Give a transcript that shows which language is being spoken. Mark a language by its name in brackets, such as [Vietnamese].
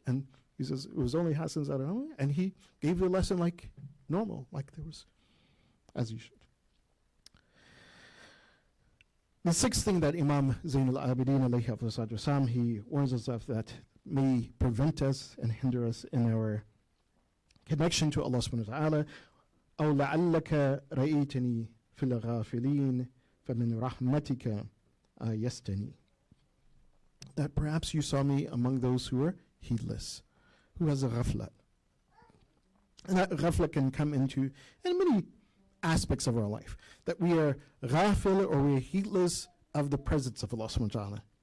[English] And he says, it was only Hassan Zaramli, and he gave the lesson like normal, like there was, as you should. The 6th thing that Imam Zainul Abidin alayhi afdal wasalam, he warns us of that may prevent us and hinder us in our connection to Allah subhanahu wa ta'ala. [Arabic] أو لعلك رأيتني في الغافلين فمن رحمتك آيستني. [English] That perhaps you saw me among those who are heedless, who has a ghafla. And that ghafla can come into many aspects of our life. That we are ghafil or we are heedless of the presence of Allah subhanahu wa ta'ala.